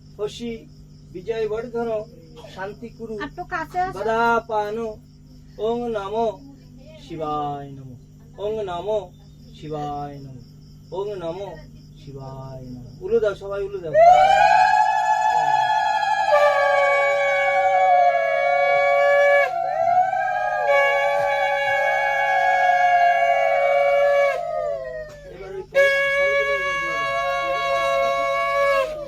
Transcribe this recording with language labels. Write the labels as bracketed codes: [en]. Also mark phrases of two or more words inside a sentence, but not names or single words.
[sa] বশী বিজয় বর্ধন শান্তি কুরু [bn] আর তো কাছে আছে। [sa] গদা পানো ওং নমো শিবায় নমো ওং নমো শিবায় নমো ওং নমো শিবায় নমো [bn] উলু দাও সবাই উলু দাও এবার ওই ফলগুলো এবার দিয়ে দাও।